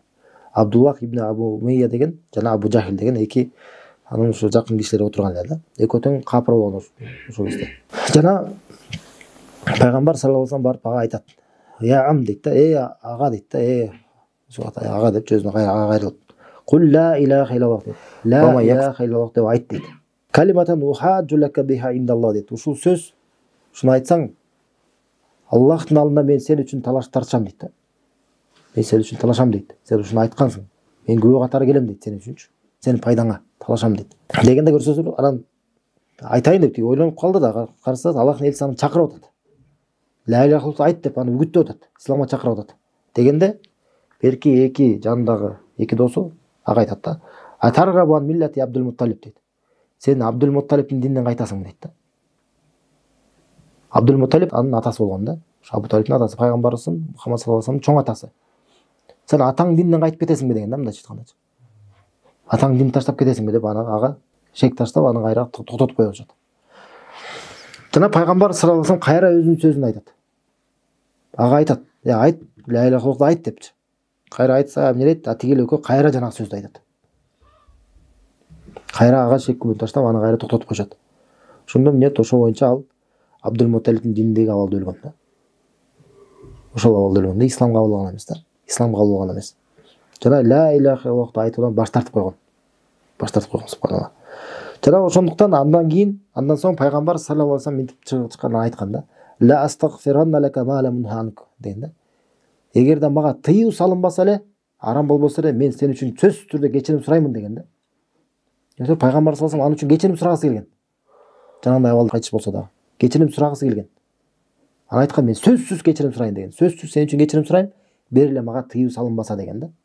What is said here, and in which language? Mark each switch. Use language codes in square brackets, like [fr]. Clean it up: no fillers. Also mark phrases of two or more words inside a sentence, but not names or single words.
[ky] Абдуллах ибн Абу Умейя деген жана Абу Жахил деген эки анын ошо жакын кишилери отурган эле да. Экөө тең капыр болгон ошол кезде. Жана пайгамбар [ar] صلى الله عليه وسلم [ky] барып ага айтат. [ar] يا عم [ky] дейт да, ага дейт да, ага деп жүзүнө ага кайрылып. [ar] قل لا إله إلا الله [ky] дейт. [ar] لا إله إلا الله [ky] деп айт дейт. [ar] كلمة أحاج لك بها عند الله дейт. [ky] Ушул сөз, шуну айтсаң, Аллахтын алдында мен сен үчүн талаш тартышам дейт да. Мен сен үчүн талашам дейт. Сен ушуну айткансың. Мен күбө катары келем дейт сен үчүнчү. Сенин пайдаңа талашам дейт. Дегенде көрсөздөр, анан айтайын деп ойлонуп калды да, караса Аллахтын элчиси аны чакырып атат. [ar] لا إله إلا الله [ky] айт деп аны үгүттөп атат. Исламга чакырып атат. Дегенде берки эки жанындагы эки досу ага айтат да. [ar] أترغب عن ملة عبد المطلب [ky] дейт. Сен Абдул Мутталибтин дининен кайтасың дейт да. Абдул Мутталиб анын атасы болгон да. Абу Талибтин атасы, пайгамбарыбыздын Мухаммад [ar] صلى الله عليه وسلم [ky] чоң атасы. Сен атаң дининен кайтып кетесиңби деген да, мындайча айтканда. Атаң динди таштап кетесиңби деп ага шек таштап аны кайра токтотуп коюп атат. Жана пайгамбар [ar] صلى الله عليه وسلم [ky] кайра өзүнүн сөзүн айтат. Ага айтат, айт, [ar] لا إله إلا الله [ky] айт депчи. Кайра айтса, эмне дейт? Атигил экөө кайра жанагы сөздү айтат. Кайра ага шек күбөн таштап аны кайра токтотуп коюшат. Ошондо эмне? Ошол боюнча ал Абдул Мутталибтин дининдеги абалда өлгөн да. Ошол абалда өлгөн да, исламга кабыл алган эмес да. Исламга кабыл алган эмес. Жана [ar] لا إله إلا الله [ky] айтуудан баш тартып койгон. Баш тартып койгон, субханалла. Жана ошондуктан андан соң пайгамбар [ar] صلى الله عليه وسلم [ky] мынтип чыкканын айткан да. [ar] لأستغفرن لك ما لم أنه عنك деген да. [ky] Эгерде мага тыюу салынбаса эле, арам болбосо эле, мен сен үчүн сөзсүз түрдө кечирим сураймын деген да. Пайгамбар [ar] صلى الله عليه وسلم [ky] анын үчүн кечирим сурагысы келген. Жанагындай абалда кайтыш болсо дагы кечирим сурагысы келген. Аны айткан, мен сөзсүз кечирим сурайын деген. Сөзсүз сен үчүн кечирим сурайм, бери эле мага тыюу салынбаса деген да.